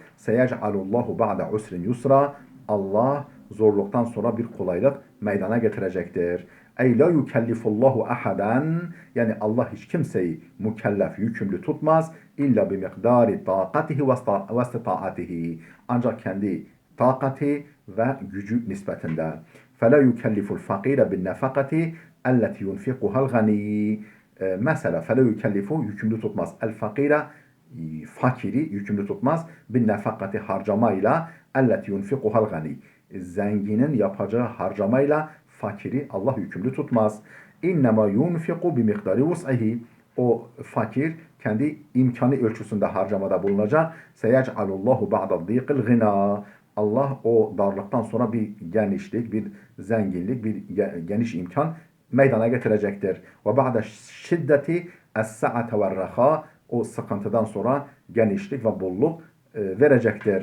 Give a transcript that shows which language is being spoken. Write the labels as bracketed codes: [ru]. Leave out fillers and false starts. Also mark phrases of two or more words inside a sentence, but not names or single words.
[ar] سيجعل الله بعد عسر يسرا. [tr] Allah zorluktan sonra bir kolaylık meydana getirecektir. [ar] أي لا يكلف الله أحدا [tr] yani Allah hiç kimseyi mükellef, yükümlü tutmaz. [ar] إلا بمقدار طاقته واستطاعته. [tr] Ancak kendi takati ve gücü nispetinde. [ar] فَلَا يُكَلِّفُ الْفَقِيرَ بِالنَّفَقَةِ اَلَّتِ يُنْفِقُهَا الْغَنِيِّ Mesela فَلَا يُكَلِّفُ [tr] yükümlü tutmaz. El-fakire fakiri yükümlü tutmaz. بِالنَّفَقَةِ harcamayla [ar] اَلَّتِ يُنْفِقُهَا الْغَنِيِّ [tr] zenginin yapacağı harcamayla fakiri Allah yükümlü tutmaz. [ar] اِنَّمَا يُنْفِقُ بِمِقْدَارِ وُسْعِهِ [tr] o fakir kendi imkanı ölçüsünde harcamada bulunacak. [ar] سيجعل الله بعد ضيق غنى [tr] Allah o darlıktan sonra bir genişlik, bir zenginlik, bir geniş imkan meydana getirecektir. [ar] وبعد شدته السعة والرخاء [tr] o sıkıntıdan sonra genişlik ve bolluk verecektir.